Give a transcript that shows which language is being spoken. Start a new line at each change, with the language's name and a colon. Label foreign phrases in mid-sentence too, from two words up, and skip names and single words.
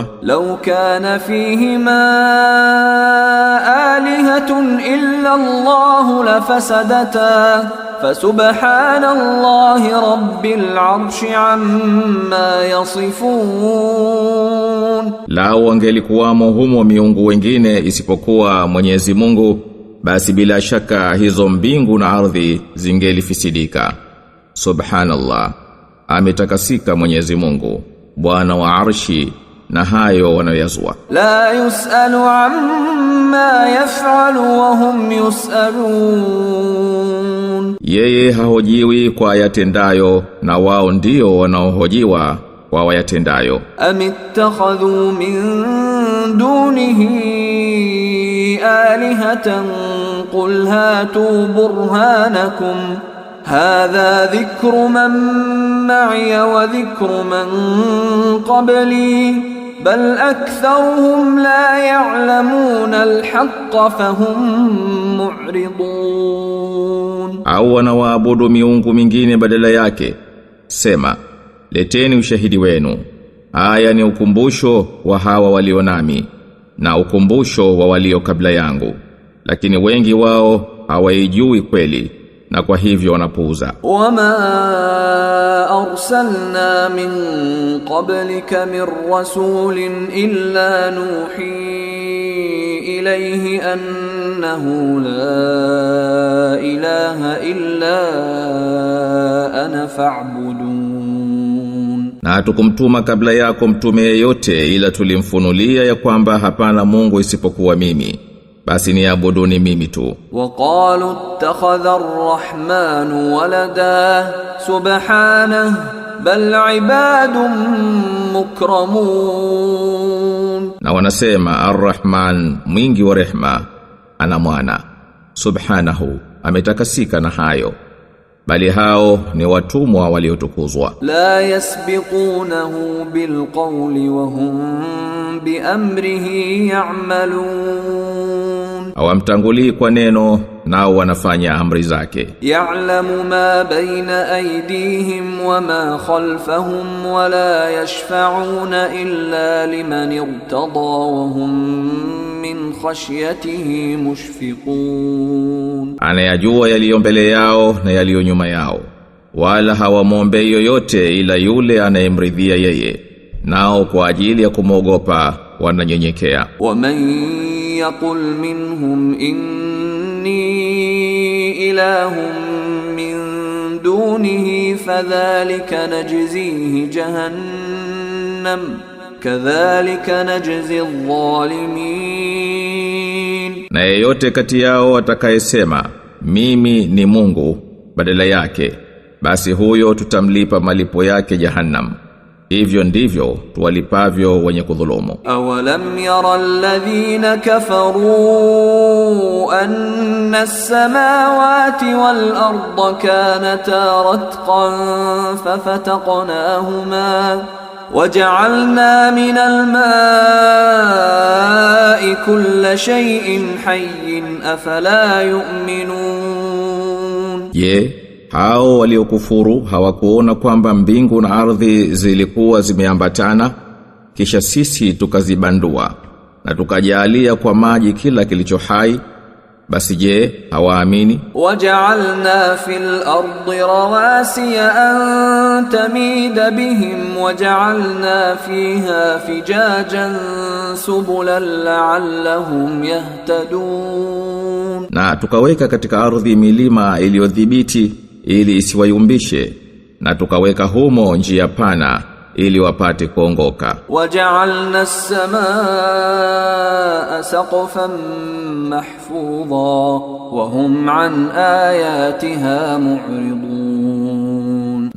Arabic: لو كان فيهما آلهة إلا الله لفسدتا فسبحان الله رب العرش عما يصفون.
Swahili: Lao wangelikuwamo humo miungu wengine isipokuwa Mwenyezi Mungu, basi bila shaka hizo mbingu na ardhi zingelifisidika. Subhanallah, ametakasika Mwenyezi Mungu, Bwana wa Arshi, na hayo wanayoyazua.
Arabic: لا يسأل عما يفعل وهم يسألون.
Swahili: Yeye hahojiwi kwa yatendayo, na wao ndio wanaohojiwa kwa wayatendayo.
Arabic: أم اتخذوا من دونه آلهة قل هاتوا برهانكم هذا ذكر من معي وذكر من قبلي بل أكثرهم لا يعلمون الحق فهم معرضون.
Swahili: Au wanawaabudu miungu mingine badala yake, sema, leteni ushahidi wenu. Haya ni ukumbusho wa hawa walio nami, na ukumbusho wa walio kabla yangu, lakini wengi wao hawaijui kweli, na kwa hivyo wanapuuza.
Arabic: وما أرسلنا من قبلك من رسول إلا نوحي إليه أنه لا إله إلا أنا فاعبدون.
Swahili: Na hatukumtuma kabla yako mtume yeyote, ila tulimfunulia ya kwamba hapana Mungu isipokuwa mimi, basi niabuduni mimi tu.
Arabic: وقالوا اتخذ الرحمن ولدا سبحانه بل عباد مكرمون.
Swahili: Na wanasema Ar-Rahman, mwingi wa rehma, ana mwana. Subhanahu, ametakasika na hayo, bali hao ni watumwa waliotukuzwa.
Arabic: لا يسبقونه بالقول وهم بأمره يعملون.
Swahili: Hawamtangulii kwa neno, nao wanafanya amri zake.
Arabic: يعلم ما بين أيديهم وما خلفهم ولا يشفعون إلا لمن ارتضى وهم من خشيته مشفقون.
Swahili: Anayajua yaliyo mbele yao na yaliyo nyuma yao, wala hawamwombei yoyote ila yule anayemridhia yeye, nao kwa ajili ya kumwogopa wananyenyekea.
Arabic: ومن يقل منهم إني إله من دونه فذلك نجزيه جهنم كذلك نجزي الظالمين.
Swahili: Na yeyote kati yao atakayesema mimi ni Mungu badala yake, basi huyo tutamlipa malipo yake Jahannam. Hivyo ndivyo tuwalipavyo wenye kudhulumu.
Arabic: أولم ير الذين كفروا أن السماوات والأرض كانتا رتقا ففتقناهما وجعلنا من الماء كل شيء حي أفلا يؤمنون.
Swahili: Je, hao waliokufuru hawakuona kwamba mbingu na ardhi zilikuwa zimeambatana, kisha sisi tukazibandua na tukajalia kwa maji kila kilicho hai? Basi je, hawaamini?
Arabic: وجعلنا في الأرض رواسي أن تميد بهم وجعلنا فيها فجاجا سبلا لعلهم يهتدون.
Swahili: Na tukaweka katika ardhi milima iliyodhibiti ili isiwayumbishe, na tukaweka humo njia pana ili wapate kuongoka.
Arabic: وجعلنا السماء سقفا محفوظا وهم عن آياتها معرضون.